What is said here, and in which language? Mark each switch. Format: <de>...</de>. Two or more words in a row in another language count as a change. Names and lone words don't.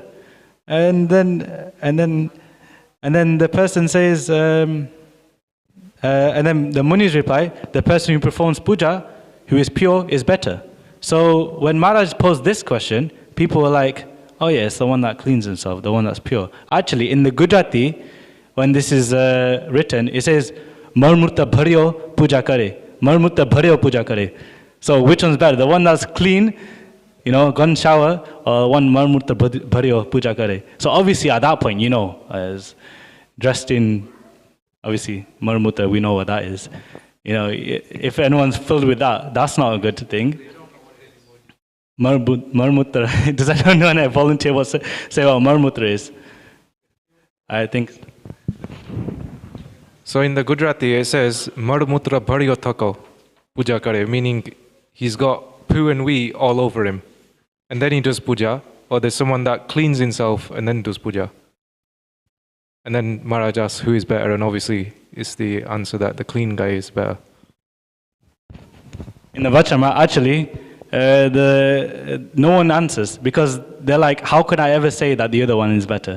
<en>And then the person says, and then the Munis reply, the person who performs puja, who is pure, is better. So when Maharaj posed this question, people were like, oh yeah, it's the one that cleans himself, the one that's pure. Actually, in the Gujarati, when this is written, it says,</en> <gu>મળમૂત્ર ભર્યો પૂજા કરે. મળમૂત્ર ભર્યો પૂજા કરે.</gu> <en>So which one's better? The one that's clean, gone shower, or one</en> <gu>મળમૂત્ર ભર્યો પૂજા કરે.</gu> <en>So obviously at that point, as dressed in, obviously, marmurta, we know what that is. If anyone's filled with that, that's not a good thing. Marmurta, does anyone volunteer say what marmurta is? I think. So in the Gujarati, it says,</en> <gu>મળમૂત્ર ભર્યો થકો પૂજા કરે,</gu> <en>meaning he's got poo and wee all over him. And then he does puja, or there's someone that cleans himself and then does puja. And then Maharaj asks who is better, and obviously it's the answer that the clean guy is better. in the Vachama, actually, no one answers because they're like, how could I ever say that the other one is better?</en>